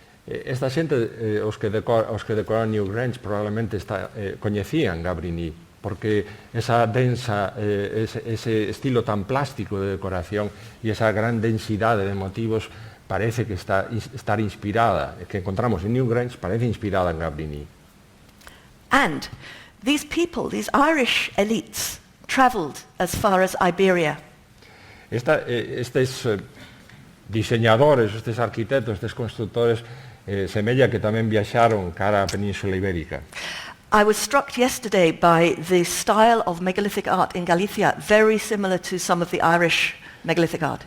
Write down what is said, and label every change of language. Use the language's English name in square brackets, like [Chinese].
[Galician] Esta xente, os que decoran Newgrange, probablemente coñecían Gavrini, porque esa densa, ese estilo tan plástico de decoración e esa gran densidade de motivos parece que estar inspirada, que encontramos en Newgrange, parece inspirada en Gavrini. [English] And these people, these Irish elites, travelled as far as Iberia. [Galician] Estes diseñadores, estes arquitectos, estes constructores, semella que tamén viaxaron cara á Península Ibérica. [English] I was struck yesterday by the style of megalithic art in Galicia, very similar to some of the Irish megalithic art.